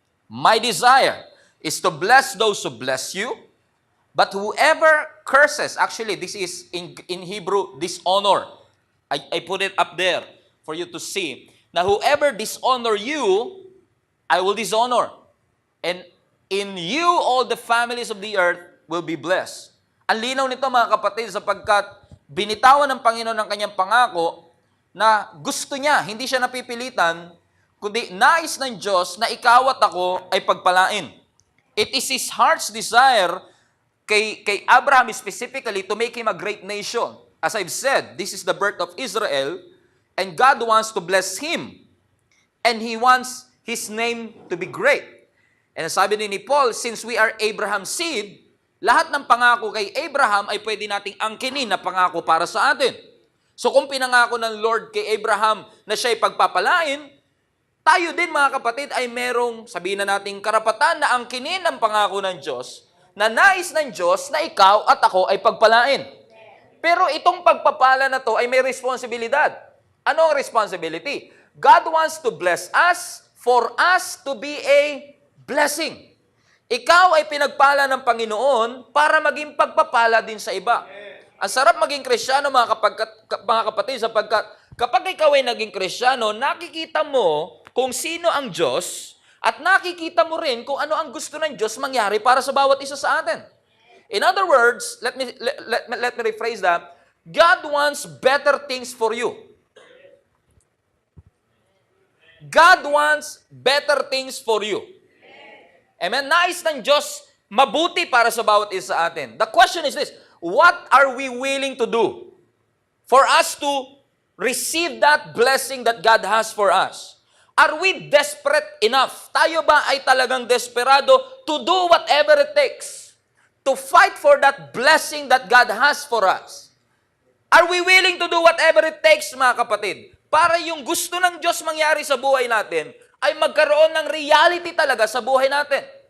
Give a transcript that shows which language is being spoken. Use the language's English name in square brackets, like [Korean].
[English] My desire is to bless those who bless you, but whoever curses, actually this is in Hebrew, dishonor. I put it up there for you to see. Now whoever dishonor you, I will dishonor. And in you all the families of the earth will be blessed. [Filipino] Ang linaw nito mga kapatid sapagkat binitawan ng Panginoon ng kanyang pangako na gusto niya, hindi siya napipilitan, kundi nais ng Diyos na ikaw at ako ay pagpalain. [English] It is His heart's desire [Filipino] kay Abraham [English] specifically to make him a great nation. As I've said, this is the birth of Israel, and God wants to bless him. And He wants his name to be great. [Filipino] And sabi ni Paul, [English] since we are Abraham's seed, [Filipino] lahat ng pangako kay Abraham ay pwede nating angkinin na pangako para sa atin. So kung pinangako ng Lord kay Abraham na siya ay pagpapalain, tayo din mga kapatid ay merong, sabihin na nating karapatan na angkinin ang pangako ng Diyos, na nais ng Diyos na ikaw at ako ay pagpalain. Pero itong pagpapala na to ay may responsibilidad. Ano ang responsibility? [English] God wants to bless us for us to be a blessing. [Filipino] Ikaw ay pinagpala ng Panginoon para maging pagpapala din sa iba. Ang sarap maging Kristiyano mga kapatid sapagkat kapag ikaw ay naging Kristiyano, nakikita mo kung sino ang Diyos at nakikita mo rin kung ano ang gusto ng Diyos mangyari para sa bawat isa sa atin. [English] In other words, let me rephrase that. God wants better things for you. God wants better things for you. Amen? [Filipino] Nais ng Diyos mabuti para sa bawat isa sa atin. [English] The question is this, what are we willing to do for us to receive that blessing that God has for us? Are we desperate enough? [Filipino] Tayo ba ay talagang desperado [English] to do whatever it takes to fight for that blessing that God has for us? Are we willing to do whatever it takes, [Filipino] mga kapatid, para yung gusto ng Diyos mangyari sa buhay natin ay magkaroon ng reality talaga sa buhay natin?